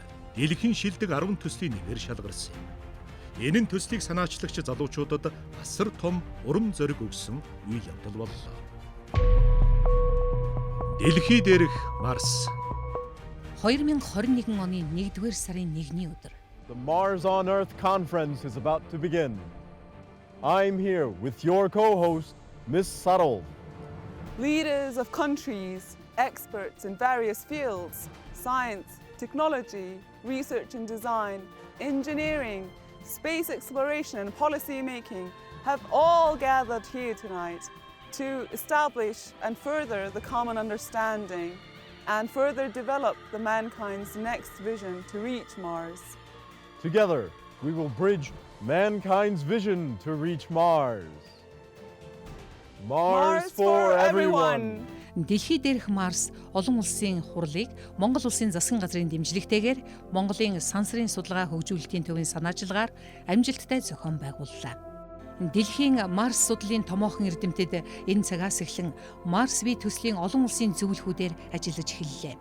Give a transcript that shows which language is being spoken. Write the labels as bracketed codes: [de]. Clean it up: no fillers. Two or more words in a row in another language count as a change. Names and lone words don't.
[mn] Дэлхийн шилдэг 10 төслийн нэгээр шалгарсан юм. Энэ нь төслийг санаачлагч залуучуудад асар том урам зориг өгсөн үйл явдал боллоо. Дэлхий дээрх Марс 2021 оны 1-р сарын 1-ний өдөр. [en] The Mars on Earth conference is about to begin. I'm here with your co-host, Ms. Sarol. Leaders of countries, experts in various fields, science, technology, research and design, engineering, space exploration and policy making have all gathered here tonight to establish and further the common understanding and further develop the mankind's next vision to reach Mars. Together, we will bridge mankind's vision to reach Mars. Mars for everyone! [mn] Дэлхий дээрх Марс олон улсын хурлыг Монгол улсын засгийн газрын дэмжлэгтэйгээр Монголын сансрын судалгаа хөгжүүлэлтийн төвийн санаачилгаар амжилттай зохион байгууллаа. Дэлхийн Марс судлалын томоохон эрдэмтэд энэ цагаас эхлэн Марс V төслийн олон улсын зөвлөхүүдээр ажиллаж эхэллээ.